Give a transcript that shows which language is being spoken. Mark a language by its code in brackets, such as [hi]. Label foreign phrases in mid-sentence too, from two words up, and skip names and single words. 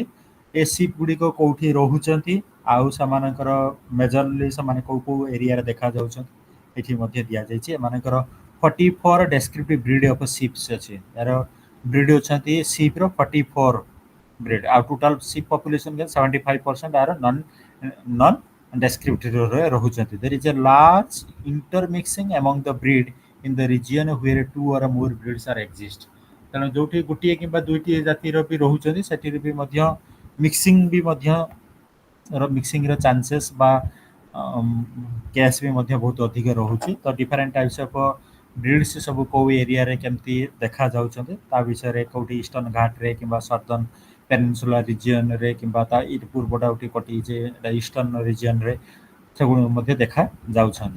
[or] ଏ ସିପ୍ ଗୁଡ଼ିକ କେଉଁଠି ରହୁଛନ୍ତି ଆଉ ସେମାନଙ୍କର ମେଜରଲି ସେମାନେ କେଉଁ ଏରିଆରେ ଦେଖାଯାଉଛନ୍ତି ଏଠି ମଧ୍ୟ ଦିଆଯାଇଛି। ଏମାନଙ୍କର 44 [en] descriptive breed of sheeps [or] ଅଛି, ଏହାର ବ୍ରିଡ୍ ଅଛନ୍ତି ସିପ୍ର 44 ବ୍ରିଡ୍। ଆଉ [en] total sheep population 75% are non descriptive [or] ରହୁଛନ୍ତି। [en] there is a large intermixing among the breed in the region where 2 or more breeds are exist। [or] ତେଣୁ ଯେଉଁଠି ଗୋଟିଏ କିମ୍ବା ଦୁଇଟି ଜାତିର ବି ରହୁଛନ୍ତି ସେଠିରେ ବି ମଧ୍ୟ ମିକ୍ସିଂର ଚାନ୍ସେସ୍ ବା କେସ୍ ବି ମଧ୍ୟ ବହୁତ ଅଧିକ ରହୁଛି। ତ [en] different types of breeds [or] ସବୁ କେଉଁ ଏରିଆରେ କେମିତି ଦେଖାଯାଉଛନ୍ତି ତା ବିଷୟରେ କେଉଁଠି ଇଷ୍ଟର୍ଣ୍ଣ ଘାଟରେ କିମ୍ବା [en] southern peninsula region [or] କିମ୍ବା ତା ପୂର୍ବଟା ଉଠି କଟିଛି [en] eastern region [or] ସେଗୁଡ଼ିକ ମଧ୍ୟ ଦେଖାଯାଉଛନ୍ତି।